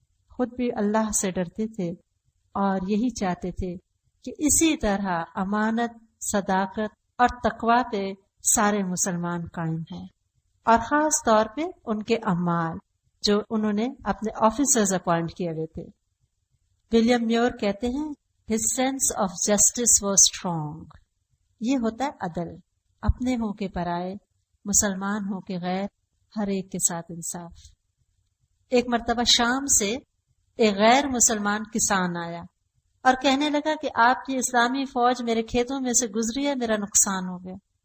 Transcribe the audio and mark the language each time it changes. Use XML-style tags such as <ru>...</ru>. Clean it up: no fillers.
<ur>خود بھی اللہ سے ڈرتے تھے اور یہی چاہتے تھے کہ اسی طرح امانت، صداقت اور تقوی پہ سارے مسلمان قائم ہیں، اور خاص طور پہ ان کے عمال جو انہوں نے اپنے آفیسرز اپوائنٹ کیے ہوئے تھے. ولیم میور کہتے ہیں</ur> <en>his sense of justice was strong.</en> <ur>یہ ہوتا ہے عدل، اپنے ہوں کے پرائے، مسلمان ہوں کے غیر، ہر ایک کے ساتھ انصاف. ایک مرتبہ شام سے ایک غیر مسلمان کسان آیا اور کہنے لگا کہ آپ کی اسلامی فوج میرے کھیتوں میں سے گزری ہے، میرا نقصان ہو گیا.</ur>